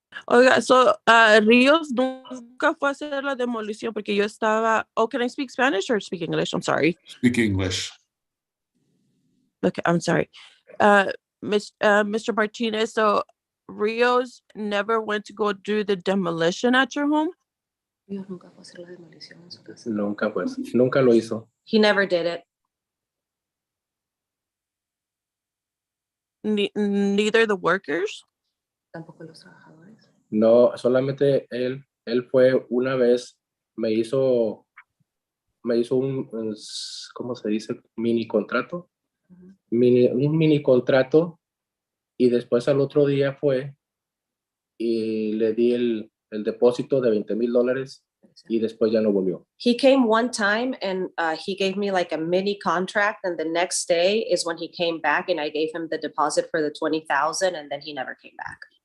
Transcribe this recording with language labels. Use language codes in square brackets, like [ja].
[es] Oiga, so Ríos nunca fue a hacer la demolición porque yo estaba. [en] Oh, can I speak Spanish or speak English? I'm sorry. Speak English. Okay, I'm sorry. Mr. Martinez, so Rios never went to go do the demolition at your home? [es] Nunca lo hizo. [en] He never did it. Neither the workers? [es] No, solamente él fue una vez, me hizo un, ¿cómo se dice? Mini contrato. Un mini contrato, y después al otro día fue y le di el depósito de $20,000 y después ya no volvió. [en] He came one time and he gave me like a mini contract, and the next day is when he came back and I gave him the deposit for the 20,000, and then he never came back.